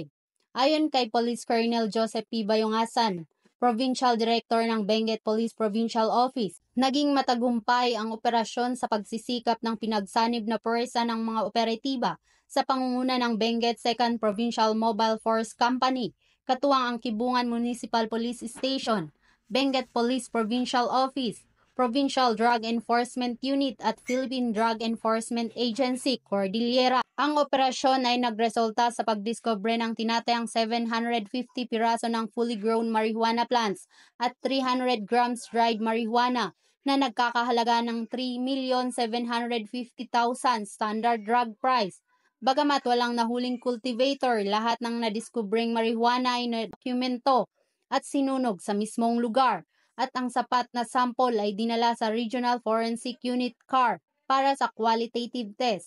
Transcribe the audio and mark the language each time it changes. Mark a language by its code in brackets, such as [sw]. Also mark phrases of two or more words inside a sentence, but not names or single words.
[tl] Ayon kay Police Colonel Joseph P. Bayongasan, Provincial Director ng Benguet Police Provincial Office, naging matagumpay ang operasyon sa pagsisikap ng pinagsanib na puwersa ng mga operatiba sa pangunguna ng Benguet 2nd Provincial Mobile Force Company, katuwang ang Kibungan Municipal Police Station, Benguet Police Provincial Office, Provincial Drug Enforcement Unit at Philippine Drug Enforcement Agency, Cordillera. Ang operasyon ay nagresulta sa pagdiskobre ng tinatayang 750 piraso ng [en] fully grown marijuana plants [tl] at 300 grams [en] dried marijuana [tl] na nagkakahalaga ng 3,750,000 [en] standard drug price. [tl] Bagamat walang nahuling cultivator, lahat ng nadiskubreng marijuana ay nadokumento at sinunog sa mismong lugar, at ang sapat na sample ay dinala sa Regional Forensic Unit CAR para sa [en] qualitative test.